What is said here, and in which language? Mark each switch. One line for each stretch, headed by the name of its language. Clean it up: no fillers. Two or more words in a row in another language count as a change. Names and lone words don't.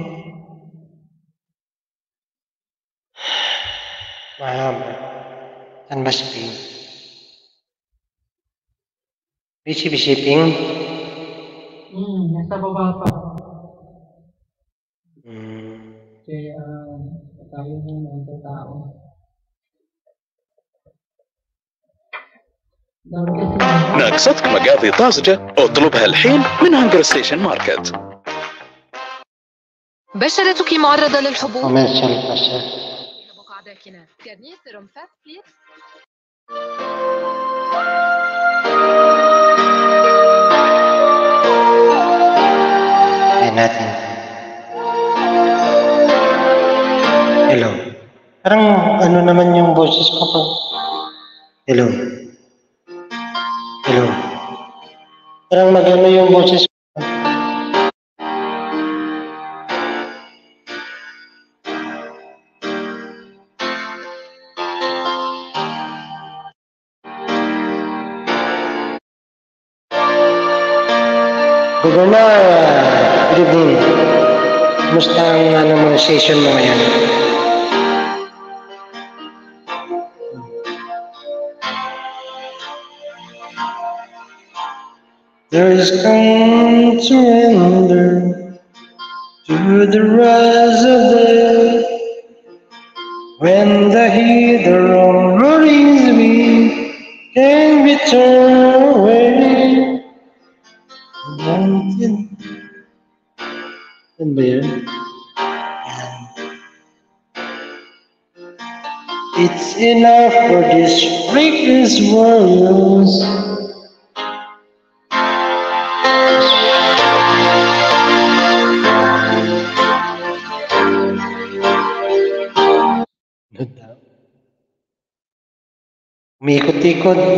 Filipino: Mahaba. Saan ba si Ping? Busy Ping? Nasa baba pa. Kaya, tayo muna ang tao.
Arabic: ناقصتك مقاضي طازجة؟ اطلبها الحين من هانجر ستيشن ماركت. بشرتك معرضة للحبوب؟
Filipino: Commercial pa siya.
Arabic: بقع داكنة. كارنيه سيروم فات بليز.
Filipino: Ayan natin. Hello. Parang ano naman yung boses ko pa. Hello. Hello. Parang magano yung boses ko.
English: Governor, good evening.
Filipino: Kumusta ang mga session mo ngayon?
English: There's come surrender to the rise of day when the heather worries me can be turned away.
Filipino: Ano ba yun?
English: It's enough for these freakless warriors.
Filipino: Umikot-ikot.